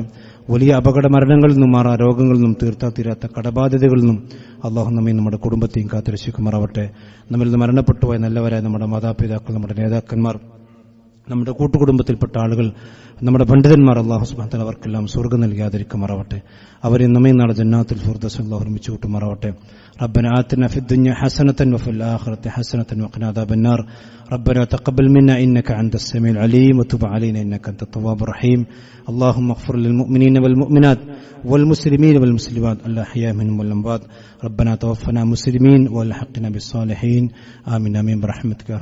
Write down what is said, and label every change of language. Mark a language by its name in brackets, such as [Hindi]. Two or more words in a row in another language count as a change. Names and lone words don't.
[Malayalam] വലിയ അപകട മരണങ്ങളിൽ നിന്നും രോഗങ്ങളിൽ നിന്നും തീരാത്ത കടബാധ്യതകളിൽ നിന്നും അല്ലാഹു നമ്മെ നമ്മുടെ കുടുംബത്തെയും കാത്തുരക്ഷിക്കുമാറാവട്ടെ. നമ്മിൽ നിന്ന് മരണപ്പെട്ടുപോയ നല്ലവരായ നമ്മുടെ മാതാപിതാക്കൾ, നമ്മുടെ നേതാക്കന്മാർ, നമ്മുടെ കൂട്ടുകുടുംബത്തിൽപ്പെട്ട ആളുകൾ, നമ്മുടെ പണ്ഡിതന്മാർ [Arabic] الله سبحانه وتعالى [Malayalam] അവർക്കെല്ലാം സ്വർഗ്ഗം നൽകാതിരിക്കുമാറാവട്ടെ. അവരെ നമ്മെ നാളെ ജന്നാത്തുൽ ഫിർദൗസ് അല്ലാഹു ഒരുമിച്ച് കൂട്ടുമാറാവട്ടെ. [Arabic] ربنا آتنا في الدنيا حسنة وفي الآخرة حسنة وقنا عذاب النار. ربنا تقبل منا إنك أنت السميع العليم وتب علينا إنك أنت التواب الرحيم. اللهم اغفر للمؤمنين والمؤمنات والمسلمين والمسلمات الأحياء منهم والأموات. ربنا توفنا مسلمين والحقنا بالصالحين. آمين آمين برحمتك يا أرحم الراحمين.